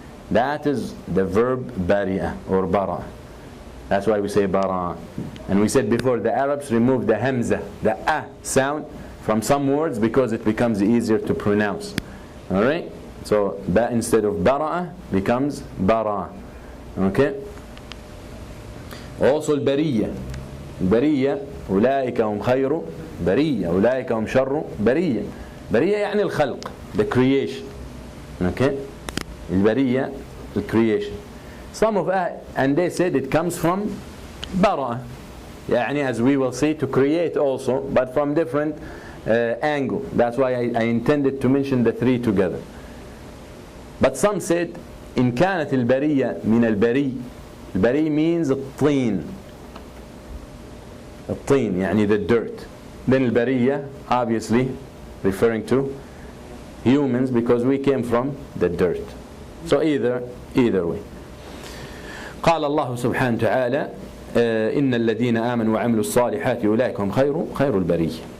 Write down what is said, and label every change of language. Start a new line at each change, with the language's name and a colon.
English: That is the verb bari'a or bara. That's why we say bara. And we said before, the Arabs removed the hamza, the a sound from some words because it becomes easier to pronounce. Alright? So that instead of bara'a becomes bara. Okay? Also al-bariyya.
Arabic: البرية أولئك هم خير برية أولئك هم شر برية. برية يعني الخلق,
English: the creation. Okay? البرية, the creation. Some of and they said it comes from bara, يعني as we will see, to create also, but from different angle. That's why I intended to mention the three together.
Arabic: But some said إن كانت البرية من البري. البري means الطين. الطين يعني
English: the dirt. Then البرية obviously referring to humans because we came from the dirt. So either way.
Arabic: قال الله سبحانه وتعالى إن الذين آمنوا وعملوا الصالحات أولئك هم خير البرية.